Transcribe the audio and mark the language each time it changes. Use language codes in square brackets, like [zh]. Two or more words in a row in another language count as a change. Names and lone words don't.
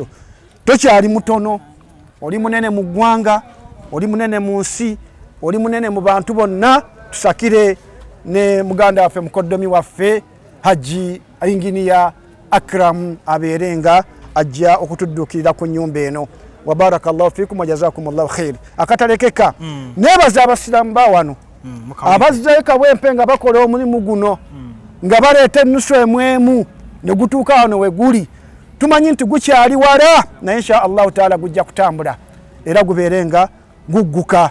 [lg] Tokyali mutono oli munene mu ggwanga oli munene mu nsi oli munene mu bantu bonna tusakire ne muganda waffe mukoddomi waffe Haji Engineer Akram abeere nga ajja okutudduukirira ku nnyumba eno. [ar] وبارك الله فيكم وجزاكم الله خير. [lg] Akatalekeka nebaza abasiraamu ba wano abazze Kawempe nga bakola omulimu guno nga baleeta ennusu emwemu ne gutuuka wano we guli. Tumanyi nti gukyali wala naye [ar] إن شاء الله تعالى [lg] gujja kutambula era gubeere nga gugguka.